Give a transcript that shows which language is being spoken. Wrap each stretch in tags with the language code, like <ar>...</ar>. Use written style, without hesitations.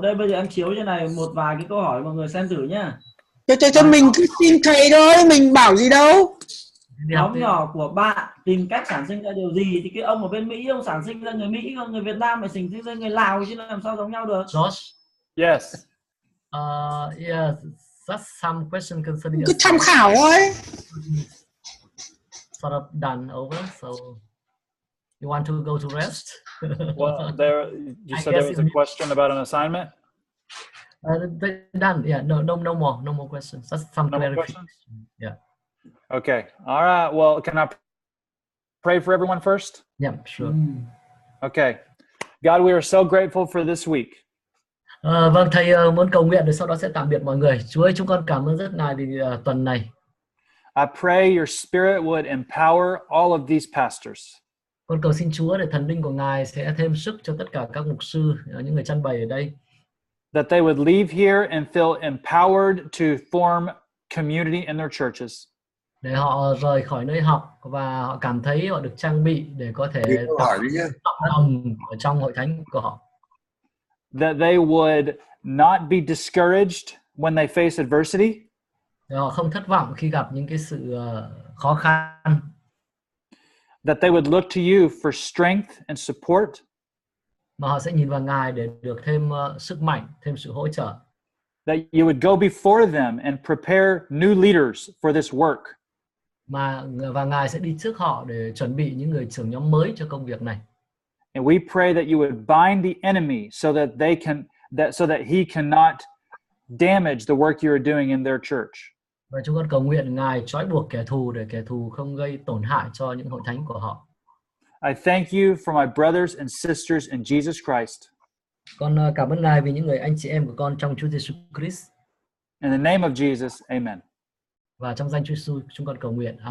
<vi>Đây bây giờ em chiếu trên này một vài cái câu hỏi mọi người xem thử nhá. Cho mình cứ xin thầy thôi, mình bảo gì đâu. Nhóm nhỏ của bạn tìm cách sản sinh ra điều gì thì cái ông ở bên Mỹ ông sản sinh ra người Mỹ, còn người Việt Nam phải sản sinh ra người Lào chứ làm sao giống nhau được.</vi> <en>Josh. Yes. Yeah, that's some question concerning.</en> <vi>Cứ tham khảo thôi.</vi> <en>Sort of done over, so you want to go to rest? Well, you said there was a question about an assignment. They're done. Yeah, no more questions. That's some clarification. Yeah. Okay. All right. Well, can I pray for everyone first? Yeah, sure. Okay. God, we are so grateful for this week.</en> <vi>Vâng, thầy muốn cầu nguyện rồi sau đó sẽ tạm biệt mọi người. Chúa ơi, chúng con cảm ơn rất ngài vì tuần này.</vi> <en>I pray your spirit would empower all of these pastors.</en> <vi>Con cầu xin Chúa để thần linh của ngài sẽ thêm sức cho tất cả các mục sư, những người chăn bày ở đây.</vi> <en>That they would leave here and feel empowered to form community in their churches.</en> <vi>Để họ rời khỏi nơi học và họ cảm thấy họ được trang bị để có thể tạo đồng ở trong hội thánh của họ.</vi> <en>That they would not be discouraged when they face adversity.</en> <vi>Để họ không thất vọng khi gặp những cái sự khó khăn.</vi> <en>That they would look to you for strength and support.</en> <vi>Mà họ sẽ nhìn vào ngài để được thêm sức mạnh, thêm sự hỗ trợ.</vi> <en>That you would go before them and prepare new leaders for this work.</en> <vi>Và ngài sẽ đi trước họ để chuẩn bị những người trưởng nhóm mới cho công việc này.</vi> <en>And we pray that you would bind the enemy so that he cannot damage the work you are doing in their church.</en> <vi>Và chúng con cầu nguyện ngài trói buộc kẻ thù để kẻ thù không gây tổn hại cho những hội thánh của họ.</vi> <en>I thank you for my brothers and sisters in Jesus Christ.</en> <vi>Con cảm ơn ngài vì những người anh chị em của con trong Chúa Giêsu Christ.</vi> <en>In the name of Jesus, amen.</en> <vi>Và trong danh Chúa Giêsu chúng con cầu nguyện.</vi>